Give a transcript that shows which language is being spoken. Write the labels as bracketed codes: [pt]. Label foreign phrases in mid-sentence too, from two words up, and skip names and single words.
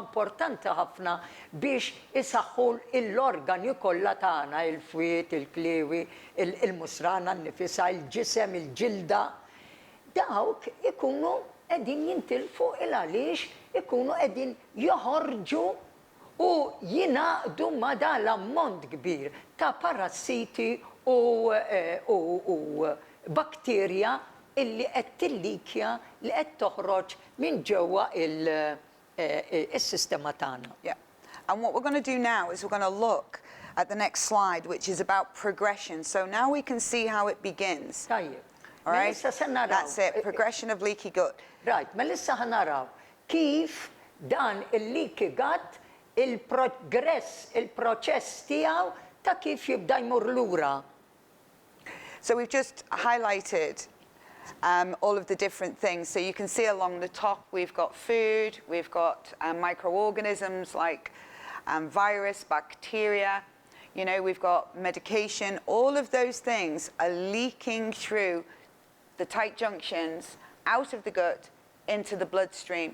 [mt] importanti ħafna biex isaħħu l-organi kollha tagħna, il-fwiet, il-kliewi, il-musrana nnifisha, il-ġisem, il-ġilda, dawk ikunu qegħdin jintilfu għaliex ikunu qegħdin joħorġu u jingħaqdu ma' dan l-ammont kbir ta' parassiti u bakterja illi qed tillikja li qed toħroġ minn ġewwa il-sistema tagħna. [en] Yeah. And what we're going to do now is we're going to look at the next slide, which is about progression. So now we can see how it begins. [mt] Tajjeb. [en] All right? [mt] Melissa se naraw. [en] That's it, progression of leaky gut. [mt] Right, Melissa ħanaraw kif dan il- [en] leaky gut [mt] il-progress, il-proċess tiegħu ta' kif jibda jmur lura. [en] So we've just highlighted all of the different things. So you can see along the top, we've got food, we've got microorganisms like virus, bacteria, you know, we've got medication. All of those things are leaking through the tight junctions out of the gut into the bloodstream.